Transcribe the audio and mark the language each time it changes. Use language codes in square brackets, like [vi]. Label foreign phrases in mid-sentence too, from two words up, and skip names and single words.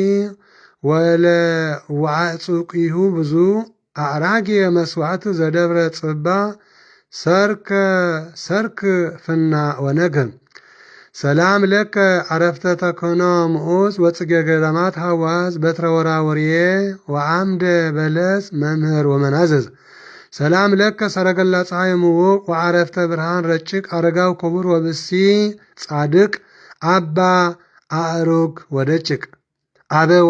[gez] ወለዋዕጹቂሁ ብዙ አዕራጌ መስዋዕት ዘደብረ ጽባ ሰርክ ፍና ወነግም ሰላም ለከ አረፍተ ተኮኖ ምዑዝ ወጽጌ ገዳማት ሐዋዝ በትረ ወራወርየ ወአምደ በለስ መምህር ወመናዘዝ ሰላም ለከ ሰረገላ ፀሐይ ምውቅ ወዓረፍተ ብርሃን ረጭቅ አረጋው ክቡር ወብሲ ጻድቅ አባ አእሩግ ወደጭቅ አበ